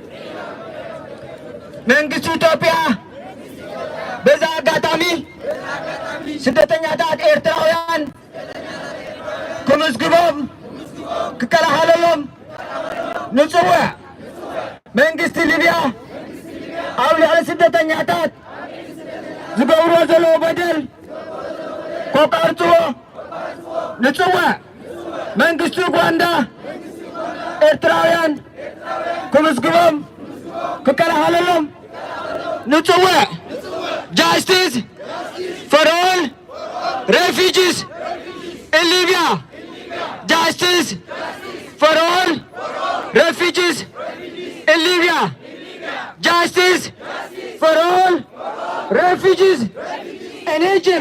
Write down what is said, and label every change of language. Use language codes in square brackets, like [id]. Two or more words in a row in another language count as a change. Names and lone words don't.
[ti] መንግስቱ ኢትዮጵያ በዛ አጋጣሚ ስደተኛታት ኤርትራውያን ክምዝግቦም ክከላኸለሎም ንፅውዕ መንግስቲ ሊብያ ኣብ ልዕሊ ስደተኛታት ዝገብሮ ዘለዎ በደል ከቃርፅዎ ንፅውዕ መንግስቲ ኡጋንዳ ኤርትራውያን ክምዝግቦም ክከላኸለሎም ንፅውዕ [en] justice for all refugees in Libya. Justice for all refugees in Libya. Justice for all refugees in Egypt.